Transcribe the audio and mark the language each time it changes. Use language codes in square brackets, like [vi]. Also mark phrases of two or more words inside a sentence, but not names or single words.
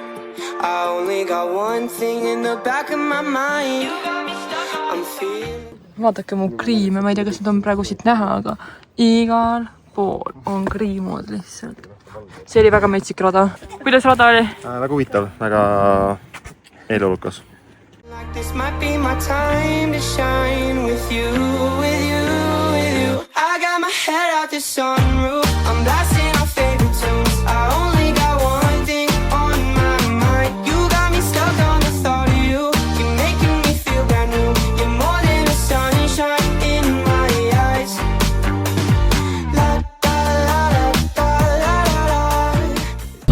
[en] I only got one thing in the back of my mind. I'm feeling. [et] Vaadake mu kriime, ma ei tea, kas need on praegu siit näha, aga igal pool on kriimud lihtsalt. See oli väga metsik rada. Kuidas rada oli? Väga huvitav, väga elulukas. [en] Like this might be my time to shine with you, with you, with you. I got my head out the sunroof. I'm blasting our favorite tunes. I only got one thing on my mind. You got me stuck on the thought of you. You're making me feel brand new. You're more than a sunshine in my eyes. La da la da la la.